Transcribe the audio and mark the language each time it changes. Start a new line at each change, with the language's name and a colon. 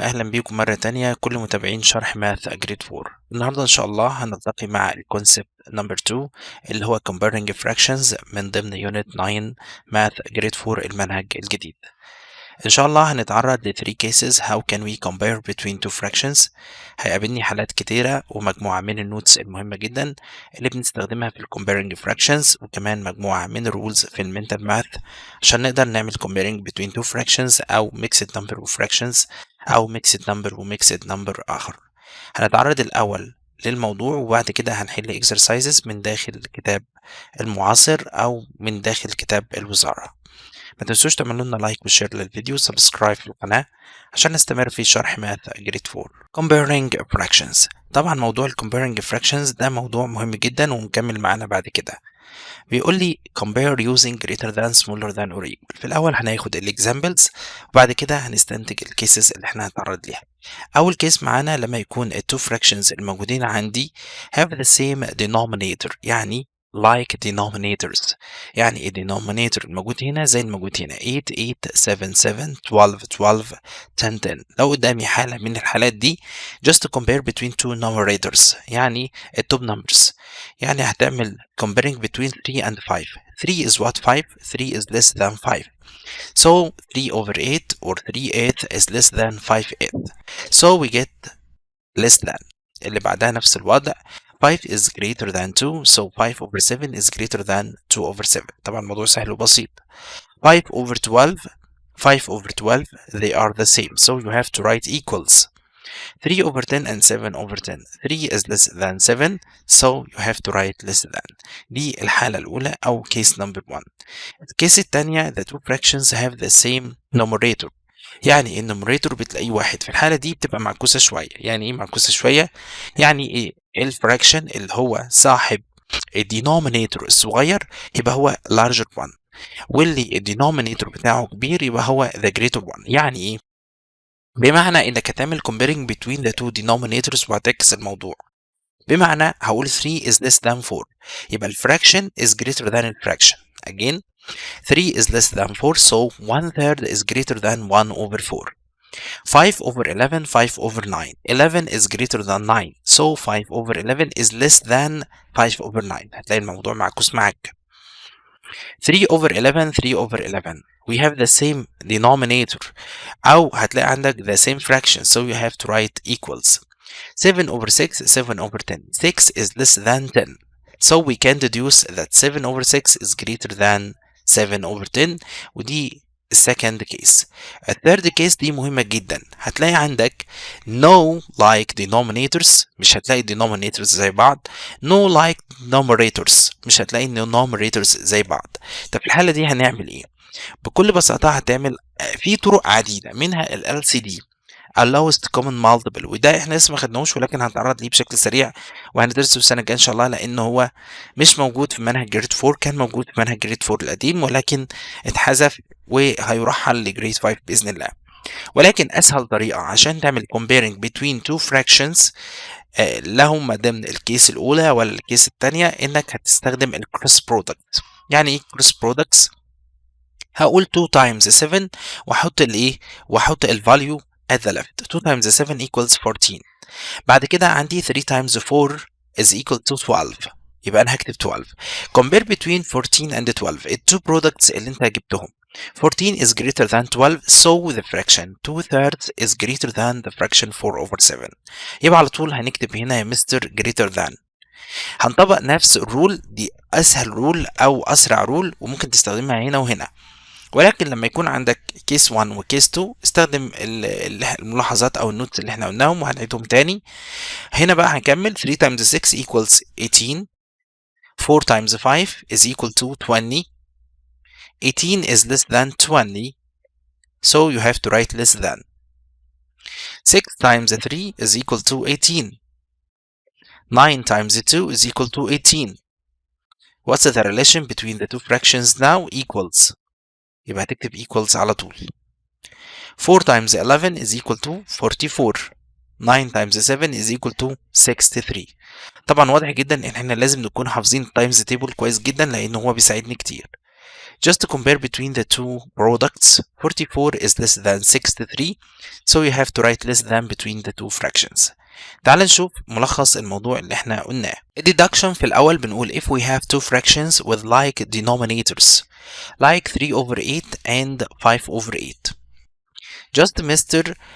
Arabic: أهلا بيكم مرة تانية كل متابعين شرح ماث جريد 4. النهاردة إن شاء الله هنلتقي مع الكونسبت نمبر 2 اللي هو comparing fractions من ضمن يونت 9 ماث جريد 4 المنهج الجديد. إن شاء الله هنتعرض ل 3 cases
English: how can we compare between two fractions.
Arabic: هيقابلني حالات كتيرة ومجموعة من النوتس المهمة جدا اللي بنستخدمها في comparing fractions، وكمان مجموعة من الرولز في المنتال ماث عشان نقدر نعمل comparing between two fractions أو mixed number of fractions أو mixed number و mixed number آخر. هنتعرض الأول للموضوع وبعد كده هنحل exercises من داخل كتاب المعاصر أو من داخل كتاب الوزارة. ما تنسوش تعملوا لنا لايك وشير للفيديو وسبسكرايب في القناة عشان نستمر في شرح ماث جريد 4.
English: comparing fractions.
Arabic: طبعا موضوع comparing fractions ده موضوع مهم جدا ومكمل معانا بعد كده. بيقول لي
English: compare using greater than smaller than or equal.
Arabic: في الأول هناخد examples وبعد كده هنستنتج الكيسز اللي احنا هنتعرض ليها. أول كيس معانا لما يكون two fractions الموجودين عندي
English: have the same denominator،
Arabic: يعني like denominators، يعني الدينومينيتور الموجود هنا زي الموجود هنا 8 8 7 7 12 12 10 10. لو قدامي حالة من الحالات دي
English: just to compare between two numerators،
Arabic: يعني التوب numbers، يعني هتعمل comparing between 3 and 5.
English: 3 is what 5 3 is less than 5. So 3 over 8 or 3 8 is less than 5 8. So we get less than.
Arabic: اللي بعدها نفس الوضع
English: 5 is greater than 2 so 5 over 7 is greater than 2 over 7.
Arabic: طبعا الموضوع سهل وبسيط.
English: 5 over 12 5 over 12 they are the same so you have to write equals. 3 over 10 and 7 over 10 3 is less than 7 so you have to write less than.
Arabic: دي الحالة الأولى أو case number 1. الكيس الثانية
English: the two fractions have the same numerator،
Arabic: يعني النوميريتور بتلاقيه واحد. في الحالة دي بتبقى معكوسة شوية. يعني ايه معكوسة شوية؟ يعني ايه الفراكشن اللي هو صاحب الدينومينيتور الصغير يبقى هو
English: larger one،
Arabic: واللي الدينومينيتور بتاعه كبير يبقى هو
English: the greater one.
Arabic: يعني ايه؟ بمعنى انك هتعمل comparing between the two denominators وهتعكس الموضوع. بمعنى هقول
English: 3 is less than 4
Arabic: يبقى الفراكشن
English: is greater than الفراكشن. again 3 is less than 4 so 1/3 is greater than 1 over 4. 5 over 11 5 over 9 11 is greater than 9 so 5 over 11 is less than 5 over 9.
Arabic: هتلاقي الموضوع معكوس معاك.
English: 3 over 11 3 over 11 we have the same denominator
Arabic: أو هتلاقي عندك
English: the same fraction so you have to write equals. 7 over 6 7 over 10 6 is less than 10 so we can deduce that 7 over 6 is greater than 7 over 10.
Arabic: ودي السكند كيس. الثيرد كيس دي مهمة جدا. هتلاقي عندك no like denominators، مش هتلاقي denominators زي بعض. no like numerators، مش هتلاقي numerators زي بعض. طب في الحالة دي هنعمل ايه؟ بكل بساطة هتعمل في طرق عديدة منها ال LCD allowest common multiple، وده احنا لسه ما خدناهوش ولكن هنتعرض ليه بشكل سريع وهندرسه السنه الجايه ان شاء الله، لان هو مش موجود في منهج جريد 4. كان موجود في منهج جريد 4 القديم ولكن اتحذف وهيرحل لجريد 5 باذن الله. ولكن اسهل طريقه عشان تعمل comparing between two fractions لهم ضمن الكيس الاولى ولا الكيس الثانيه انك هتستخدم الكروس برودكت. يعني ايه كروس برودكتس؟ هقول 2 times 7 واحط الايه واحط الفاليو
English: at the left. 2 times 7 equals 14. بعد كده عندي 3 times 4 is equal to 12
Arabic: يبقى انا هكتب
English: 12. compare between 14 and 12 التو products
Arabic: اللي انت جبتهم.
English: 14 is greater than 12 so the fraction 2/3 is greater than the fraction 4 over 7.
Arabic: يبقى على طول هنكتب هنا يا مستر greater than. هنطبق نفس الرول دي، اسهل رول او اسرع رول وممكن تستخدمها هنا وهنا. ولكن لما يكون عندك كيس 1 وكيس 2 استخدم الملاحظات او النوتس اللي احنا قلناهم وهنعيدهم تاني. هنا بقى هنكمل
English: 3 times 6 equals 18. 4 times 5 is equal to 20. 18 is less than 20 so you have to write less than. 6 times 3 is equal to 18. 9 times 2 is equal to 18. What's the relation between the two fractions now? Equals.
Arabic: يبقى هتكتب equals على طول.
English: 4 times 11 is equal to 44. 9 times 7 is equal to 63.
Arabic: طبعا واضح جدا ان احنا لازم نكون حافظين التايمز تيبل كويس جدا لان هو بيساعدني كتير.
English: Just to compare between the two products, 44 is less than 63, so you have to write less than between the two fractions.
Arabic: تعال نشوف ملخص الموضوع اللي احنا قلناه. الديدكشن في الأول بنقول
English: if we have two fractions with like denominators, like 3 over 8 and 5 over 8. Just Mr.